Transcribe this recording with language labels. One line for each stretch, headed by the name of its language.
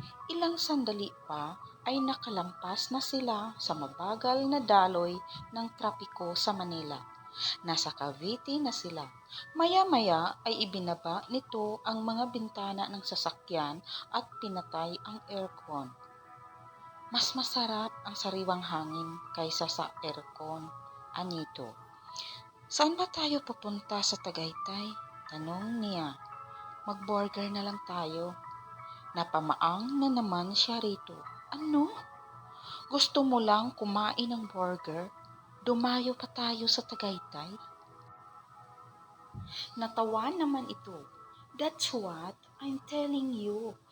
Filipino: Ilang sandali pa ay nakalampas na sila sa mabagal na daloy ng trapiko sa Manila. Nasa Cavite na sila. Maya-maya ay ibinaba nito ang mga bintana ng sasakyan at pinatay ang aircon. Mas masarap ang sariwang hangin kaysa sa aircon, anito. Saan ba tayo pupunta sa Tagaytay? Tanong niya. Mag-burger na lang tayo. Napamaang na naman siya rito. Ano? Gusto mo lang kumain ng burger? Dumayo pa tayo sa Tagaytay? Natawa naman ito.
English: That's what I'm telling you.